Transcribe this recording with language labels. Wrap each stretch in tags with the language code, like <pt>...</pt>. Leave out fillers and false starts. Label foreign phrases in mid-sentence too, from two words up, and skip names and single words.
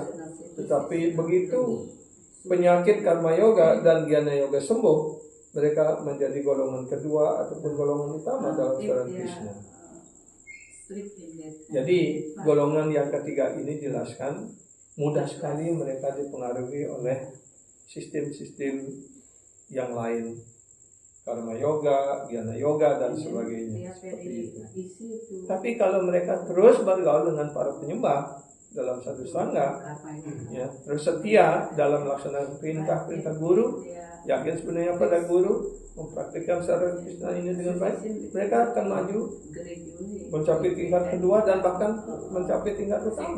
<id>Tetapi begitu penyakit karma yoga dan jnana yoga sembuh, mereka menjadi golongan kedua ataupun golongan utama dalam kesadaran Krishna. Jadi golongan yang ketiga ini jelaskan mudah sekali mereka dipengaruhi oleh sistem-sistem yang lain, karma yoga, jnana yoga dan sebagainya. Seperti itu. Tapi kalau mereka terus bergaul dengan para penyembah dalam satu sangga, ya, terus setia dalam melaksanakan perintah-perintah guru, yakin sebenarnya pada guru, mempraktikkan secara Krishna ini dengan baik, mereka akan maju mencapai tingkat kedua dan bahkan mencapai tingkat pertama.</id>